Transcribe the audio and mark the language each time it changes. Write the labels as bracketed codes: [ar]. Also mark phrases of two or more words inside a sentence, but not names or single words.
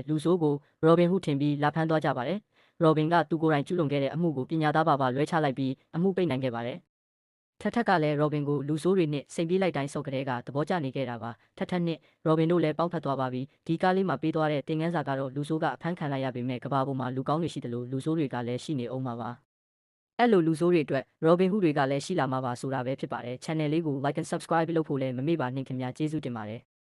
[my] လူဆိုးကို Robin Hood ထင်ပြီးလာဖမ်းသွားကြပါတယ်Robin ကသူကိုယ်တိုင်ကျူးလွန်ခဲ့တဲ့အမှုကိုပညာသားပါလွှဲချလိုက်ပြီးအမှုပိတ်နိုင်ခဲ့ပါတယ်ထက်ကလည်း Robin ကိုလူဆိုးတွေနဲ့စိန်ပြေးလိုက်တိုင်းစော့ကလေးကသဘောကျနေခဲ့တာပါထက်နဲ့ Robin တို့လည်းပေါင်းဖက်သွားပါပြီဒီကားလေးမှာပေးသွားတဲ့တင်ငန်းစာကတော့လူဆိုးကအဖမ်းခံလိုက်ရပေမဲ့ကဘာပေါ်မှာလူကောင်းတွေရှိတယ်လို့လူဆိုးတွေကလည်းရှိနေအောင်ပါအဲ့လိုလူဆိုးတွေအတွက် Robin Hood တွေကလည်းရှိလာမှာပါဆိုတာပဲဖြစ်ပါတယ် channel လေးကို [en] like and subscribe [my] လုပ်ဖို့လည်းမမေ့ပါနဲ့ခင်ဗျာကျေးဇူးတင်ပါတယ်